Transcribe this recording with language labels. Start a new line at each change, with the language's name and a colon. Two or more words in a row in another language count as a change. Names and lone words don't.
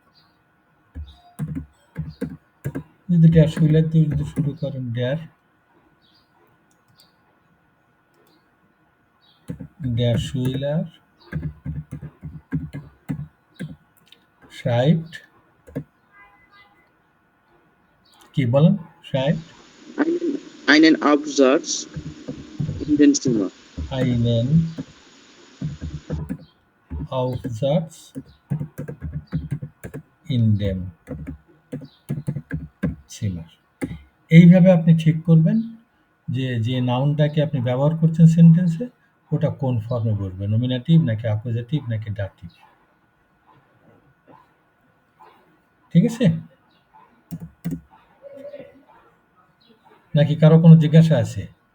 Bangla: যদি
German: der Schüler
Bangla: দিয়ে যদি শুরু করেন,
German: der Schüler
Bangla: schreibt, কি বলেন?
German: schreibt einen Absatz in den Zimmer. einen Aufsatz in dem Zimmer।
Bangla: এইভাবে আপনি ঠিক করবেন যে যে নাউনটাকে আপনি ব্যবহার করছেন সেন্টেন্সে ওটা কোন ফর্মে বসবে, নমিনেটিভ নাকি অ্যাকুজেটিভ নাকি ডাটিভ। ঠিক আছে? নাকি কারো কোনো জিজ্ঞাসা আছে?